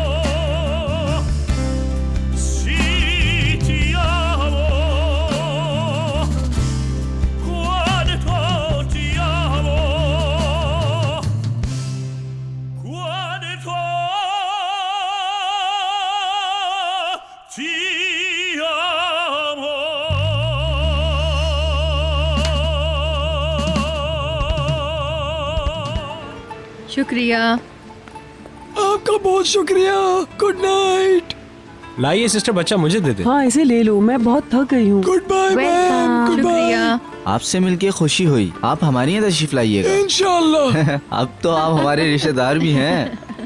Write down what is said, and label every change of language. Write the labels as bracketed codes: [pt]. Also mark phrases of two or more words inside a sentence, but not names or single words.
[it] sì ti amo, quanto ti amo, quanto ti amo. [hi] शुक्रिया। आपका बहुत शुक्रिया। [en] Good night. [hi] लाइए सिस्टर, बच्चा मुझे दे दे। हाँ इसे ले लो, मैं बहुत थक गई हूँ। [en] Good bye ma'am. Good bye. [hi] शुक्रिया। आपसे मिलके खुशी हुई। आप हमारी यहाँ तशरीफ लाइएगा। इंशाल्लाह। अब तो आप हमारे रिश्तेदार भी हैं।